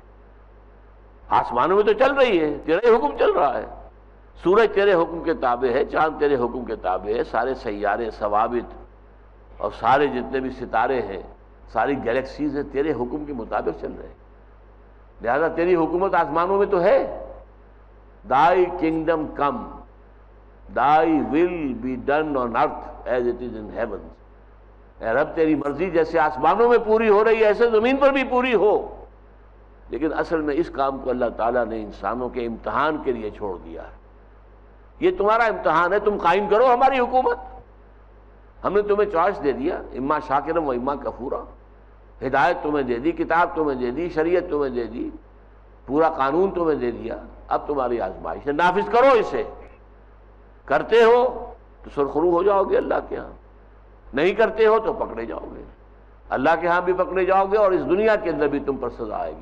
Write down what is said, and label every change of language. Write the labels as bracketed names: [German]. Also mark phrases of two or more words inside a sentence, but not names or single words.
[Urdu] آسمانوں میں تو چل رہی ہے، تیرا ہی حکم چل رہا ہے، سورج تیرے حکم کے تابع ہے، چاند تیرے حکم کے تابع ہے، سارے سیارے، ثوابت اور سارے جتنے بھی ستارے ہیں، ساری گیلیکسیز ہیں، تیرے حکم کے مطابق چل رہے ہیں، لہذا تیری حکومت آسمانوں میں تو ہے۔ [English] Thy kingdom come, thy will be done on earth as it is in heavens۔ [Urdu] اے رب تیری مرضی جیسے آسمانوں میں پوری ہو رہی ہے ایسے زمین پر بھی پوری ہو۔ لیکن اصل میں اس کام کو اللہ تعالیٰ نے انسانوں کے امتحان کے لیے چھوڑ دیا ہے۔ یہ تمہارا امتحان ہے، تم قائم کرو ہماری حکومت۔ ہم نے تمہیں چوائس دے دیا، [Arabic] اما شاکرم و اما کفورا، [Urdu] ہدایت تمہیں دے دی، کتاب تمہیں دے دی، شریعت تمہیں دے دی، پورا قانون تمہیں دے دیا، اب تمہاری آزمائش ہے، نافذ کرو اسے۔ کرتے ہو تو سرخرو ہو جاؤ گے اللہ کے ہاں، نہیں کرتے ہو تو پکڑے جاؤ گے، اللہ کے ہاں بھی پکڑے جاؤ گے، اور اس دنیا کے اندر بھی تم پر سزا آئے گی۔